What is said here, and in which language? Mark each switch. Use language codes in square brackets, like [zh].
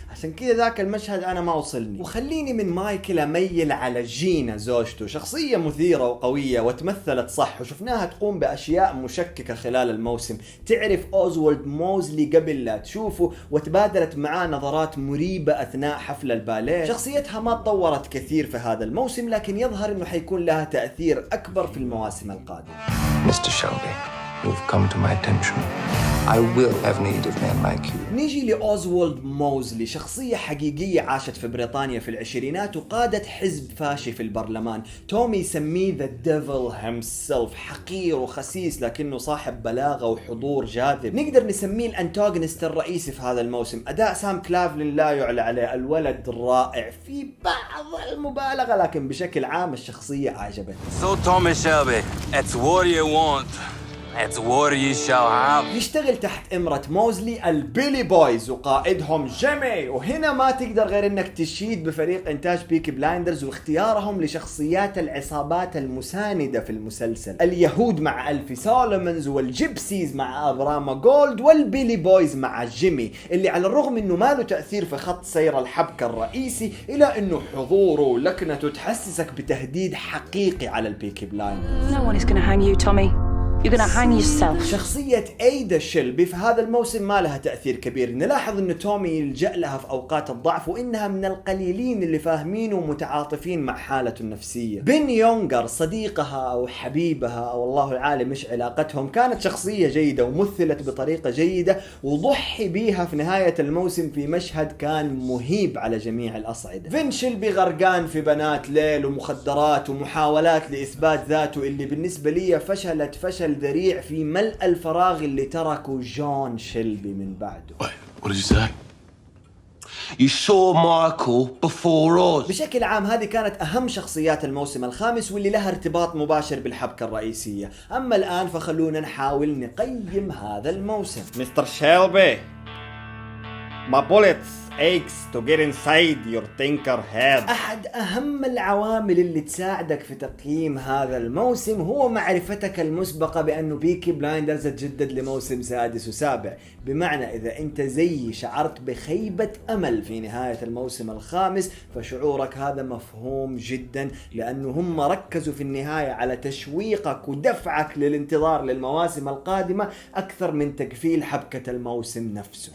[ar] عشان كذا ذاك المشهد أنا ما وصلني. وخليني من مايكل أميل على جينا زوجته، شخصية مثيرة وقوية وتمثلت صح، وشفناها تقوم بأشياء مشككة خلال الموسم. تعرف أوزوالد موزلي قبل لا تشوفه، وتبادلت معاه نظرات مريبة أثناء حفل الباليه. شخصيتها ما تطورت كثير في هذا الموسم، لكن يظهر أنه حيكون لها تأثير أكبر في المواسم القادمة. [en] Mr. Shelby, you've come to my attention. I will have need of men like you. [ar] نيجي لأوزوالد موزلي، شخصية حقيقية عاشت في بريطانيا في العشرينات وقادت حزب فاشي في البرلمان. تومي يسميه [en] The Devil himself، [ar] حقير وخسيس لكنه صاحب بلاغة وحضور جاذب. نقدر نسميه الأنتاغونست الرئيسي في هذا الموسم. أداء سام كلافلين لا يعلى عليه، الولد رائع في بعض المبالغة، لكن بشكل عام الشخصية أعجبتني. [en] So Tommy Shelby, it's what you want. It's what you shall have. [ar] يشتغل تحت إمرة موزلي البيلي بويز وقائدهم جيمي، وهنا ما تقدر غير انك تشيد بفريق انتاج بيكي بلايندرز واختيارهم لشخصيات العصابات المساندة في المسلسل. اليهود مع ألفي سولومونز، والجيبسيز مع أبراما جولد، والبيلي بويز مع جيمي، اللي على الرغم انه ما له تأثير في خط سير الحبكة الرئيسي، إلى انه حضوره ولكنته تحسسك بتهديد حقيقي على البيكي بلايندرز. [en] No one is gonna hang you, Tommy. You're gonna hang yourself. [ar] شخصية أيدا شيلبي في هذا الموسم ما لها تأثير كبير. نلاحظ أن تومي يلجأ لها في أوقات الضعف، وإنها من القليلين اللي فاهمين ومتعاطفين مع حالته النفسية. بن يونغر صديقها أو حبيبها أو الله العالم إيش علاقتهم، كانت شخصية جيدة ومثلت بطريقة جيدة، وضحي بيها في نهاية الموسم في مشهد كان مهيب على جميع الأصعدة. فين شيلبي غرقان في بنات ليل ومخدرات ومحاولات لإثبات ذاته، اللي بالنسبة لي فشلت فشل ذريع في ملء الفراغ اللي تركه جون شيلبي من بعده. [en] What did you say? You saw Michael before us. [ar] بشكل عام هذه كانت أهم شخصيات الموسم الخامس، واللي لها ارتباط مباشر بالحبكة الرئيسية. أما الآن فخلونا نحاول نقيم هذا الموسم. [en] Mr. Shelby, my bullets aches to get inside your thinker head. [ar] أحد أهم العوامل اللي تساعدك في تقييم هذا الموسم هو معرفتك المسبقة بأنه بيكي بلايندرز تجدد لموسم سادس وسابع. بمعنى إذا أنت زي شعرت بخيبة أمل في نهاية الموسم الخامس، فشعورك هذا مفهوم جدا، لأنه هم ركزوا في النهاية على تشويقك ودفعك للانتظار للمواسم القادمة أكثر من تقفيل حبكة الموسم نفسه.